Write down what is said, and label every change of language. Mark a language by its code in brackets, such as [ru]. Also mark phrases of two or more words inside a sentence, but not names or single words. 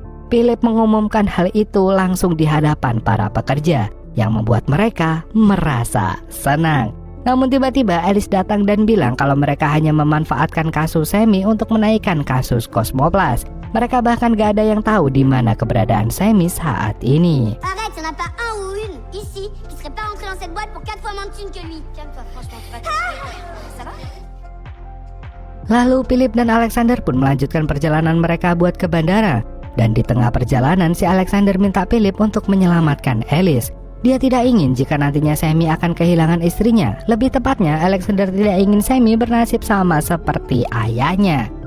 [id] Philip mengumumkan hal itu langsung di hadapan para pekerja yang membuat mereka merasa senang. Namun tiba-tiba Alice datang dan bilang kalau mereka hanya memanfaatkan kasus Sammy untuk menaikkan kasus Cosmoplast. Mereka bahkan gak ada yang tahu di mana keberadaan Sammy saat ini. [fr] Arrête, y'en a pas un ou une ici qui serait pas rentré dans cette boîte pour 4 fois moins de thunes que lui. Calme-toi, franchement, tu vas Ça va? [id] Lalu Philip dan Alexander pun melanjutkan perjalanan mereka buat ke bandara. Dan di tengah perjalanan si Alexander minta Philip untuk menyelamatkan Alice. Dia tidak ingin jika nantinya Sammy akan kehilangan istrinya. Lebih tepatnya Alexander tidak ingin Sammy bernasib sama seperti ayahnya.